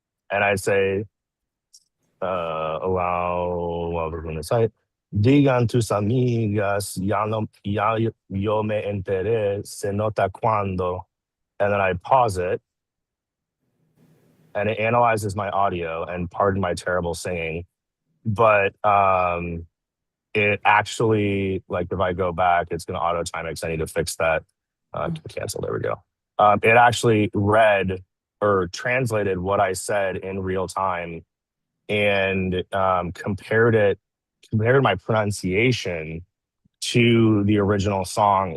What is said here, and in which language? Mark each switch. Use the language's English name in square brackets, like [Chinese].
[English] And I'd say, what was going to say? [Spanish] Digan tus amigas, yo me enteré, se nota cuando. [English] And then I pause it, and it analyzes my audio, and pardon my terrible singing, but it actually, like if I go back, it's going to auto time it because I need to fix that. Cancel, there we go. It actually read or translated what I said in real time, and compared my pronunciation to the original song.